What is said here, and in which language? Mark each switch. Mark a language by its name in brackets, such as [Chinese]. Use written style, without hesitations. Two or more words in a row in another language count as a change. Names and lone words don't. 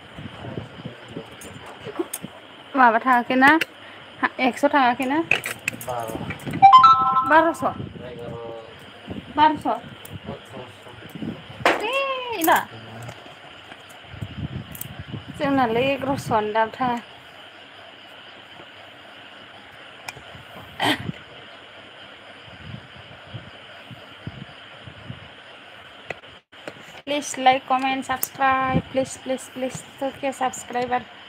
[Bodo] माबा थाङाखै ना 100 थाङाखै ना 1200 1200 ना जोंनालाय 1100 दाबो थाङा [English] Please like, comment, subscribe. [Bodo] Please, please, please. Okay, subscriber.